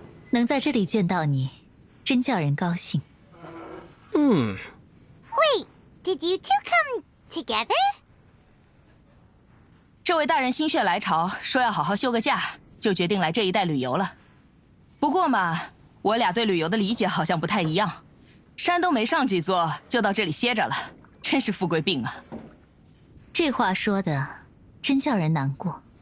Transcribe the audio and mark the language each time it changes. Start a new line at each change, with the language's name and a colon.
Chinese: 能在这里见到你，真叫人高兴。
English: Wait, did you two come together?
Chinese: 这位大人心血来潮，说要好好休个假，就决定来这一带旅游了。不过嘛，我俩对旅游的理解好像不太一样。山都没上几座，就到这里歇着了，真是富贵病啊！这话说的真叫人难过。